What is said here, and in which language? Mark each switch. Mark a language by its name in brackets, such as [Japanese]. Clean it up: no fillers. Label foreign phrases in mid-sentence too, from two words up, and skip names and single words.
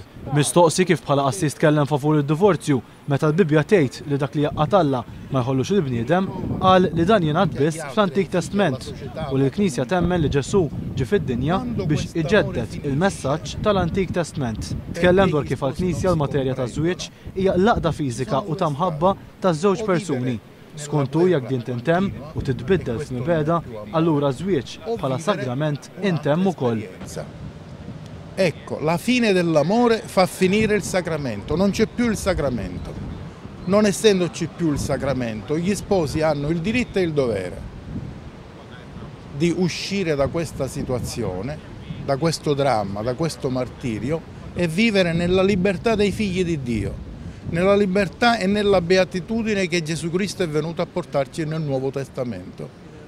[Maltese] Mistoqsi kif bħala qassis tkellem favur id-divorzju meta l-Bibja tgħid li dak li jaqqa' Alla ma jħollux il-bniedem, qal li dan jingħad biss fl-Antik Testament u li l-Knisja temmen li Ġesu ġie fid-dinja biex iġeddet il-messaġġ tal-Antik Testament. Tkellem dwar kif għall-Knisja l-materja taż-żwieġ hija l-għaqda fiżika u ta' mħabba taż-żewġ persuni. Skontu jekk din tintemm u titbiddel f'mibeda, allura żwieġ bħala sagrament intemm ukoll. [Italian] Ecco, la fine dell'amore fa finire il sacramento, non c'è più il sacramento. Non essendoci più il sacramento, gli sposi hanno il diritto e il dovere di uscire da questa situazione, da questo dramma, da questo martirio e vivere nella libertà dei figli di Dio, nella libertà e nella beatitudine che Gesù Cristo è venuto a portarci nel Nuovo Testamento.